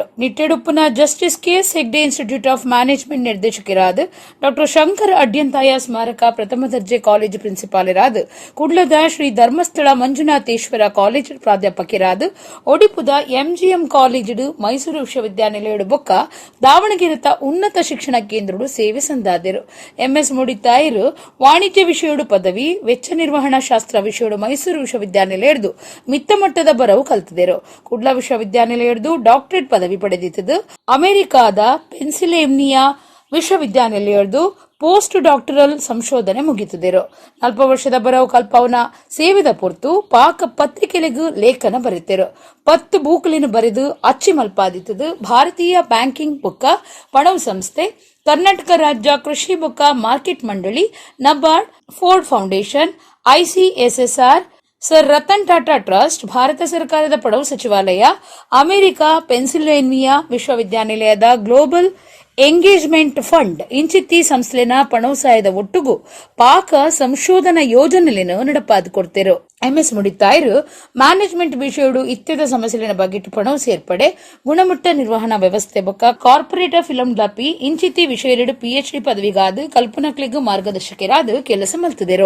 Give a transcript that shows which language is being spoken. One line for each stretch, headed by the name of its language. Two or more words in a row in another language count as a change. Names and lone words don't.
Tulu: ನಿಟ್ಟೆಡುಪ್ಪುನ ಜಸ್ಟಿಸ್ ಕೆಎಸ್ ಹೆಗ್ಡೆ ಇನ್ಸ್ಟಿಟ್ಯೂಟ್ ಆಫ್ ಮ್ಯಾನೇಜ್ಮೆಂಟ್ ನಿರ್ದೇಶಕರಾದ ಡಾ ಶಂಕರ್ ಅಡ್ಯಂತಾಯ ಸ್ಮಾರಕ ಪ್ರಥಮ ದರ್ಜೆ ಕಾಲೇಜು ಪ್ರಿನ್ಸಿಪಾಲರಾದ ಕುಡ್ಲದ ಶ್ರೀ ಧರ್ಮಸ್ಥಳ ಮಂಜುನಾಥೇಶ್ವರ ಕಾಲೇಜು ಪ್ರಾಧ್ಯಾಪಕರಾದ ಒಡಿಪುದ ಎಂಜಿಎಂ ಕಾಲೇಜು ಮೈಸೂರು ವಿಶ್ವವಿದ್ಯಾನಿಲಯ ಬೊಕ್ಕ ದಾವಣಗೆರೆತ ಉನ್ನತ ಶಿಕ್ಷಣ ಕೇಂದ್ರಡು ಸೇವೆ ಸಂದಾದರು. ಎಂಎಸ್ ಮುಡಿತಾಯರು ವಾಣಿಜ್ಯ ವಿಷಯಡು ಪದವಿ, ವೆಚ್ಚ ನಿರ್ವಹಣಾ ಶಾಸ್ತ್ರ ವಿಷಯಡು ಮೈಸೂರು ವಿಶ್ವವಿದ್ಯಾನಿಲಯದ್ದು ಮಿತ್ತ ಮಟ್ಟದ ಬರವು ಕಲಿತಿದ್ದರು. ಕುಡ್ಲ ವಿಶ್ವವಿದ್ಯಾನಿಲಯ ಡಾಕ್ಟರೇಟ್ ಪದವಿ ಪಡೆದಿದ್ದು ಅಮೆರಿಕಾದ ಪೆನ್ಸಿಲ್ವೇನಿಯಾ ವಿಶ್ವವಿದ್ಯಾನಿಲಯದ್ದು
English: post doctoral
Tulu: ಸಂಶೋಧನೆ ಮುಗಿತಿದ್ದರು. 40 ವರ್ಷದ ಬರವು ಕಲ್ಪವನ ಸೇವೆದ ಪೊರ್ತು ಪಾಕ ಪತ್ರಿಕೆಲೆಗೂ ಲೇಖನ ಬರೆತಿರು. 10 ಬೂಕಲಿನ ಬರೆದು ಅಚ್ಚಿ ಮಲ್ಪಾದಿತ್ತದು. ಭಾರತೀಯ ಬ್ಯಾಂಕಿಂಗ್ ಬುಕ್ಕ ಪಣವು ಸಂಸ್ಥೆ, ಕರ್ನಾಟಕ ರಾಜ್ಯ ಕೃಷಿ ಬುಕ್ಕ ಮಾರ್ಕೆಟ್ ಮಂಡಳಿ, ನಬಾರ್ಡ್, ಫೋರ್ಡ್ ಫೌಂಡೇಶನ್, ಐಸಿಎಸ್ಎಸ್ಆರ್, ಸರ್ ರತನ್ ಟಾಟಾ ಟ್ರಸ್ಟ್, ಭಾರತ ಸರ್ಕಾರದ ಪಡವು ಸಚಿವಾಲಯ, ಅಮೆರಿಕ ಪೆನ್ಸಿಲ್ವೇನಿಯಾ ವಿಶ್ವವಿದ್ಯಾನಿಲಯದ
English: global engagement fund
Tulu: ಇಂಚಿತ್ತಿ ಸಂಸ್ಥೆನ ಪಣವು ಸಾಯದ ಒಟ್ಟುಗು ಪಾಕ ಸಂಶೋಧನಾ ಯೋಜನೆಯನ್ನು ನಡಪಾದು ಕೊಡ್ತಿರು. ಎಂಎಸ್ ಮುಡಿತಾಯರು ಮ್ಯಾನೇಜ್ಮೆಂಟ್ ವಿಷಯಡು ಇತ್ಯದ ಸಮಸ್ಯೆಲಿನ ಬಗೆಟ್ ಪಣವು ಸೇರ್ಪಡೆ, ಗುಣಮಟ್ಟ ನಿರ್ವಹಣಾ ವ್ಯವಸ್ಥೆ ಬೊಕ್ಕ
English: corporate film
Tulu: ಡಪಿ ಇಂಚಿತ್ತಿ ವಿಷಯಡು ಪಿಎಚ್ಡಿ ಪದವಿಗಾದ ಕಲ್ಪನಕ್ಲಿಗೂ ಮಾರ್ಗದರ್ಶಕರಾದ ಕೆಲಸ ಮಲ್ತಿದರು.